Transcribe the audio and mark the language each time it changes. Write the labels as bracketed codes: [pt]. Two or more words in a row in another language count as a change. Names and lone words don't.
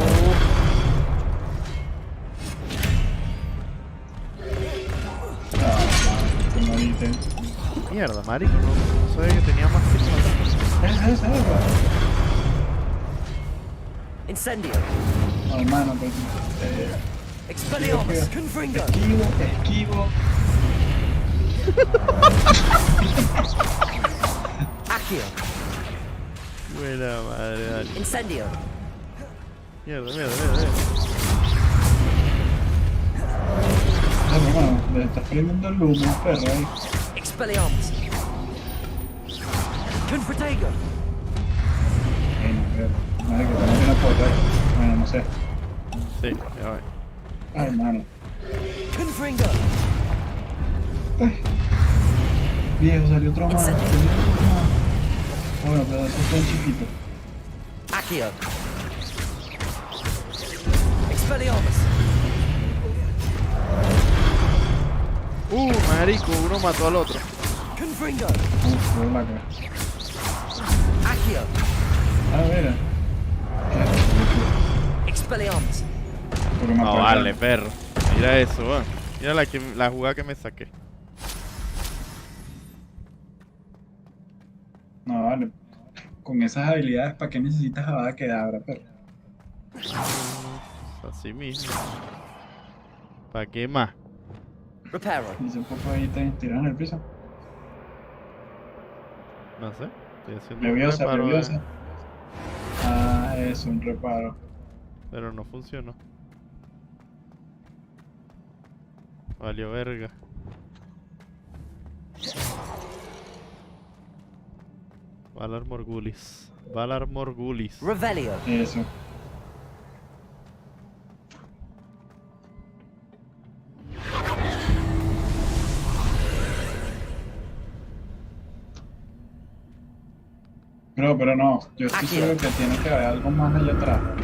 [es] Mierda, marico, no sabía que tenía más tiempo. Esa. Incendio! No, hermano, pues. Expelliarmus! Confringo! Esquivo. Accio! Buena madre, dale. Incendio! Mierda. Hermano, le estás prendiendo el humo, perro ahí. Expelliarmus! Confratago! Madre que tengo una foto ahí. Bueno, no sé. Sí, ya voy. Ay, hermano. Confringo! Viejo, salió otro más. Bueno, pero eso fue un chiquito. Accio! Expelliarmus! Marico, uno mató al otro. Confringo! Accio! Ah, mira. Expelliarmus! No vale, perro. Mira eso, weón. Mira la jugada que me saqué. No, vale. Con esas habilidades, ¿para qué necesitas Avada Kedavra, perro? Así mismo. ¿Para qué más? Reparo. Dice un poco ahí tirado en el piso. No sé. Estoy haciendo Leviosa, un reparo. leviosa. Ah, es un reparo. Pero no funcionó. Valió verga. Valar Morgulis. Revelio. Eso. Pero no, yo estoy seguro que tiene que haber algo más allá atrás.